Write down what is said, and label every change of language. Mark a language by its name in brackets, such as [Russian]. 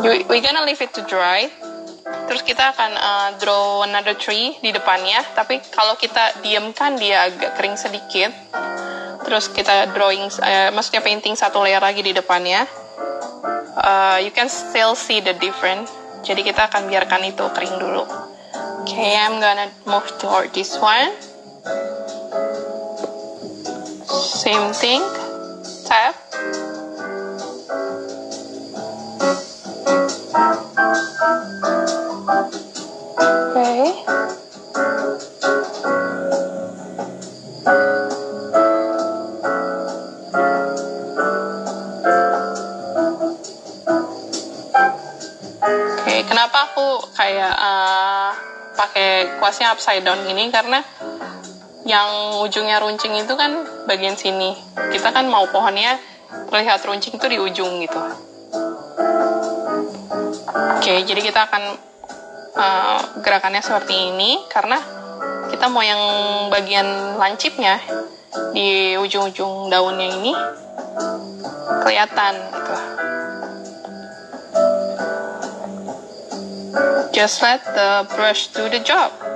[English] We gonna leave it to dry. [Indonesian] Terus kita akan [English] draw another tree [Indonesian] di depannya. Tapi kalau kita diamkan dia agak kering sedikit. Terus kita drawing, maksudnya painting satu layer lagi di depannya. [English] You can still see the difference. [Indonesian] Jadi kita akan biarkan itu kering dulu. [English] Okay, I'm gonna move toward this one. Same thing. Tap. Okay. [Indonesian] Oke, kenapa aku kayak pakai kuasnya [English] upside down [Indonesian] gini? Karena yang ujungnya runcing itu kan bagian sini. Kita kan mau pohonnya terlihat runcing itu di ujung gitu. Oke, jadi kita akan gerakannya seperti ini karena kita mau yang bagian lancipnya di ujung-ujung daunnya ini kelihatan gitu. [English] Just let the brush do the job.